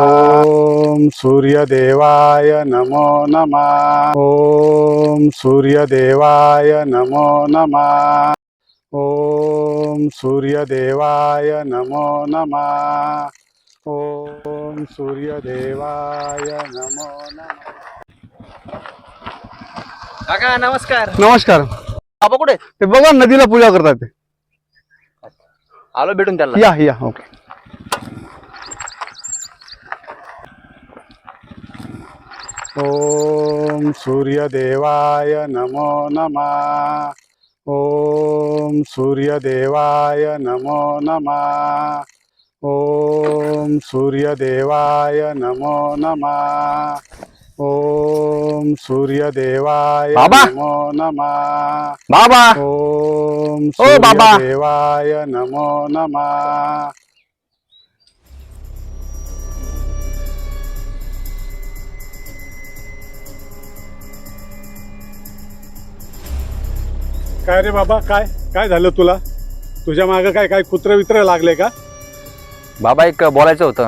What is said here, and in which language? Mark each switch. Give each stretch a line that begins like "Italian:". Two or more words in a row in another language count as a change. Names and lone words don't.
Sanskrit: ओम सूर्यदेवाय नमो नमः। ओम सूर्यदेवाय नमो नमः। ओम सूर्यदेवाय नमो नमः। ओम सूर्यदेवाय नमो नमः।
Marathi: काका नमस्कार. नमस्कार. बाबा कुठे? ते बघा नदीला पूजा करतात ते. आलो भेटून त्याला. या ओके.
Sanskrit: ओम सूर्यदेवाय नमो नमः. ओम सूर्यदेवाय नमो नमः. ओम सूर्यदेवाय नमो नमः. ओम सूर्यदेवाय
Marathi: बाबा.
Sanskrit: नमो नमः.
Marathi: बाबा
Sanskrit: ओम
Marathi: ओ बाबा.
Sanskrit: सूर्यदेवाय नमो नमः.
Marathi: काय रे बाबा, काय काय झालं तुला? तुझ्या मागे काय काय कुत्र वित्र लागले का? बाबा एक बोलायचं होतं.